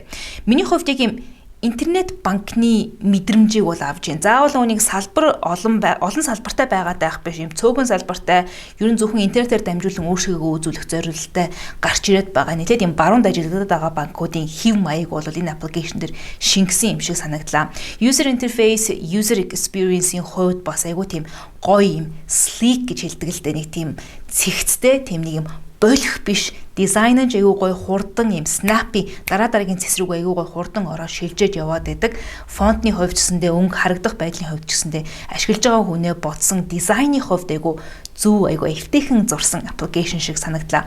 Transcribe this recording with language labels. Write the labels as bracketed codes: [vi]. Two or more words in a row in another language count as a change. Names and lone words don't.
[mn] Миний хувьд яг юм интернет банкны мэдрэмжийг бол авж гин. Заавал үүнийг салбар олон салбартай байгаад байх биш юм цөөхөн салбартай ерөн зөвхөн интернетээр дамжуулан өөрсгийгөө үзүүлэх зорилттой гарч ирээд байгаа. Нийлээд юм баруун ажилладаг байгаа банкуудын хэв маяг бол энэ аппликейшн дээр шингэсэн юм шиг санагдлаа. [en] User interface, user experience- [mn] ийн хувьд бас айгүй тийм гоё юм sleek гэж хэлдэг л дээ нэг тийм цэгцтэй тийм нэг юм болох биш дизайн нь айгүй гоё хурдан юм snappy дараагийн цэс рүүгээ айгүй гоё хурдан ороо шилжээж яваад байдаг. Фонтны хувьд ч гэсэндээ өнгө харагдах байдлын хувьд ч гэсэндээ ашиглаж байгаа хүнээ бодсон дизайны хувьд айгүй зөв айгүй эвтэйхэн зурсан аппликейшн шиг санагдлаа.